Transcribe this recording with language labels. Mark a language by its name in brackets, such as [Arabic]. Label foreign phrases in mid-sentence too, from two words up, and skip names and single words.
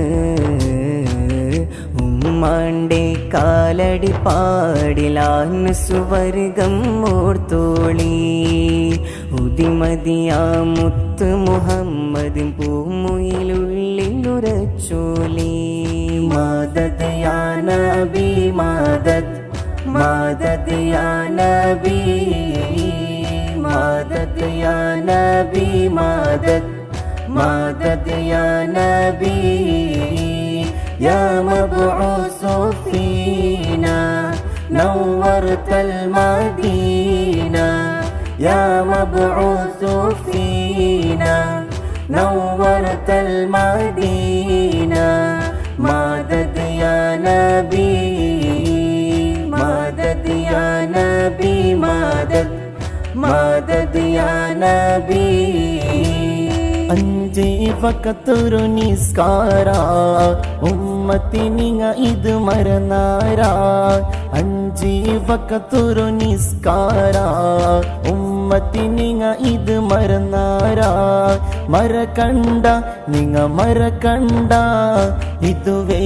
[Malayalam] ഉമ്മാന്റെ കാലടി പാടിലാന്ന് സുവർഗം ഓർത്തോളി ഉദിമതിയാ മുത്ത് മുഹമ്മദ് പൂമുയിലുള്ളിലുറച്ചോളി [Arabic] مدد يا نبي مدد مدد يا نبي مدد يا نبي مدد مدد يا نبي يا مبعوث فينا نورت المدينة يا مبعوث فينا نورت المدينة مدد يا نبي مدد يا نبي مدد مدد يا نبي [Malayalam] അഞ്ചേ വഖത്തൊരു നിസ്കാര ഉമ്മത്തി നിങ്ങ ഇത് മറന്നാരാ അഞ്ചേ വഖത്തൊരു നിസ്കാര ഉമ്മത്തി നിങ്ങ ഇത് മറന്നാരാ മറക്കണ്ട നിങ്ങ മറക്കണ്ട ഇതുവേ